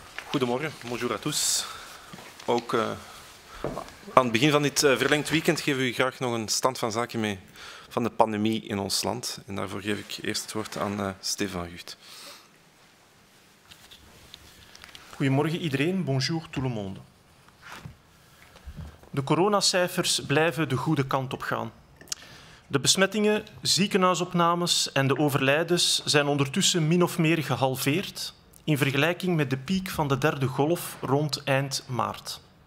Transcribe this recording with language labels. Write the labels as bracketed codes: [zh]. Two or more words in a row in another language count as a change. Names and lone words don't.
[nl] Goedemorgen, [fr] bonjour à tous. [nl] Ook aan het begin van dit verlengd weekend geven we u graag nog een stand van zaken mee van de pandemie in ons land. En daarvoor geef ik eerst het woord aan Stefan Gucht. Goedemorgen iedereen, [fr] bonjour tout le monde. [nl] De coronacijfers blijven de goede kant op gaan. De besmettingen, ziekenhuisopnames en de overlijdens zijn ondertussen min of meer gehalveerd in vergelijking met de piek van de derde golf rond eind maart.